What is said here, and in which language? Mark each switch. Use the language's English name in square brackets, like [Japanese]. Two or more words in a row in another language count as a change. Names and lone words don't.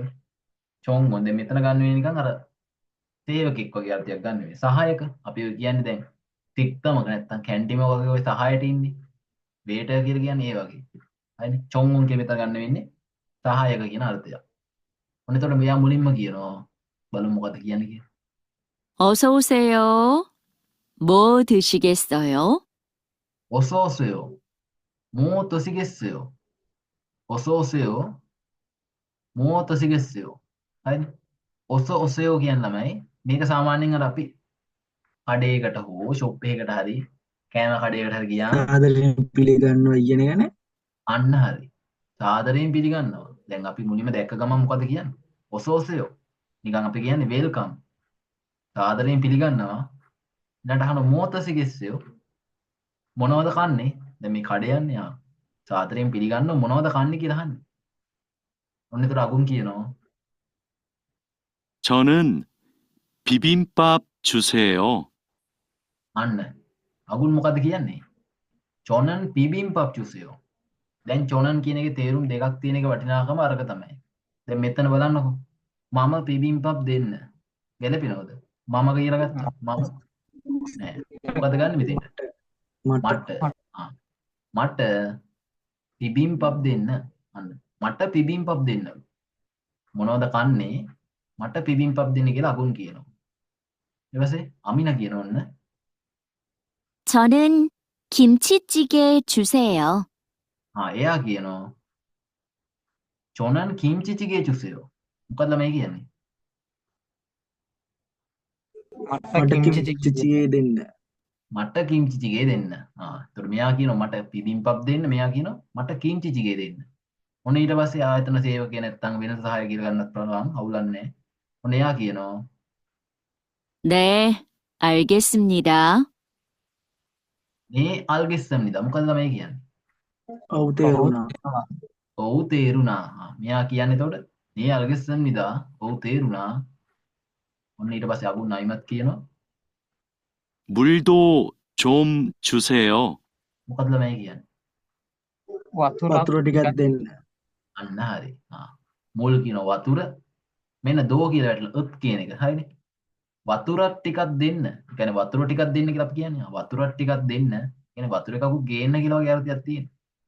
[Sinhala] චොන්වොන් දැන් මෙතන ගන්න වෙන්නේ නිකන් අර සේවකෙක් වගේ අර්ථයක් ගන්න වෙන්නේ. සහායක. අපි කියන්නේ දැන් තික්තමක නැත්තම් කැන්ටිම වගේ ඔය සහායට ඉන්නේ. වේටර් කියලා කියන්නේ ඒ වගේ. හරිනේ. චොන්වොන් කියන මෙතන ගන්න වෙන්නේ සහායක කියන අර්ථයක්. ඔන්න එතකොට මෙයා මුලින්ම කියනවා බලමු මොකද කියන්නේ කියලා. [Korean] 어서 오세요. 뭐 드시겠어요? 어서 오세요. 뭐 드시겠어요? 어서 오세요. 뭐 드시겠어요? [Sinhala] හරිද? [Korean] 어서 오세요 [Sinhala] කියන ළමයි මේක සාමාන්‍යයෙන් අර අපි කඩේකට හෝ ෂොප් එකකට හරි කෑම කඩේකට හරි ගියාම ආදරයෙන් පිළිගන්නවා කියන එක නේ. අන්න හරි. සාදරයෙන් පිළිගන්නවා. දැන් අපි මුලින්ම දැක්ක ගමන් මොකද කියන්නේ? [Korean] 어서 오세요. [Sinhala] නිකන් අපි කියන්නේ වෙල්කම්. සාදරයෙන් පිළිගන්නවා. ඊළඟට අහන මොතසිගෙස්සයෝ මොනවද කන්නේ? දැන් මේ කඩේ යන්නේ ආ. සාදරයෙන් පිළිගන්නව මොනවද කන්නේ කියලා අහන්නේ. ඔන්න ඒතර අගුන් කියනවා [Korean] 저는 비빔밥 주세요. [Sinhala] අන්න. අගුන් මොකද්ද කියන්නේ? [Korean] 저는 비빔밥 주세요. [Sinhala] දැන් චොනන් කියන එකේ තේරුම් දෙකක් තියෙන එක වටිනාකම අරක තමයි. දැන් මෙතන බලන්නකෝ. මම පිබිම්පප් දෙන්න. ගැලපෙනවද? මම කියලා ගත්තා. මම නෑ. මොකද ගන්න මෙතෙන්ට? මට මට. ආ. මට පිබිම්පප් දෙන්න. අන්න. මට පිබිම්පප් දෙන්න. මොනවද කන්නේ? මට පිබිම්පප් දෙන්න කියලා අගුන් කියනවා. ඊට පස්සේ අමිනා කියන ඔන්න [Korean] 저는 김치찌개 주세요. [Sinhala] එයා කියනවා [Korean] 저는 김치찌개 주세요. [Sinhala] මොකද්ද මේ කියන්නේ? මට මට කිම්චි කිම්චිචියේ දෙන්න. මට කිම්චිචිගේ දෙන්න. එතකොට මෙයා කියනවා මට පිබිම්පප් දෙන්න. මෙයා කියනවා මට කිම්චිචිගේ දෙන්න. ඔන්න ඊට පස්සේ ආයතන සේවකයා නැත්තම් වෙන සහාය කියලා ගන්නත් පුළුවන්. අවුලක් නැහැ. ඔන්න එයා කියනවා [Korean] 네, 알겠습니다. [Sinhala] මේ අල්ගෙස්සම්නිදා. මොකද්ද මේ කියන්නේ? ඔව් තේරුණා. ඔව් තේරුණා. මෙයා කියන්නේ එතකොට මේ අල්ගෙස්සම්නිදා. ඔව් තේරුණා. ඔන්න ඊට පස්සේ අගුන් අයිමත් කියනවා [Korean] 물도 좀 주세요. [Sinhala] මොකද්ද මේ කියන්නේ? වතුර ටිකක් දෙන්න. අන්න හරි. මුල් කියන වතුර මෙන්න දෝ කියලා වැටලා උත් කියන එක. හරිනේ. වතුරක් ටිකක් දෙන්න. ඒ කියන්නේ වතුර ටිකක් දෙන්න කියලා අපි කියන්නේ. වතුරක් ටිකක් දෙන්න. කියන්නේ වතුර එකකුත් ගේන්න කියලා වගේ අර්ථයක් තියෙනවා.